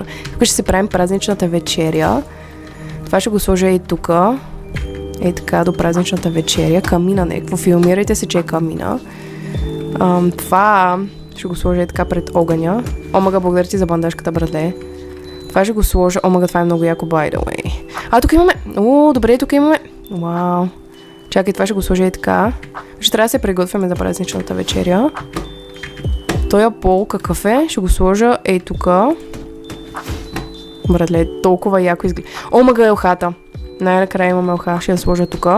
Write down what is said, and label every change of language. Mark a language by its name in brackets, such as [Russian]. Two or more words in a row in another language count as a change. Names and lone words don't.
[Bulgarian] Тук ще си правим празничната вечеря. Това ще го сложа и тук. Ей така, до празничната вечеря. Камина някакво. Филмирайте се, че е камина. Това ще го сложа и така пред огъня. Омага, благодаря ти за бандажката, братле. Това ще го сложа. Омага, това е много яко, [English] by the way. [Bulgarian] Тук имаме... добре, тук имаме... Вау. Чакай, това ще го сложа и така. Ще трябва да се приготвяме за празничната вечеря. Тоя пол какъв е? Ще го сложа ей тука. Братле, толкова яко изглежда. Омага, елхата. Най-накрая имаме елха. Ще я сложа тука.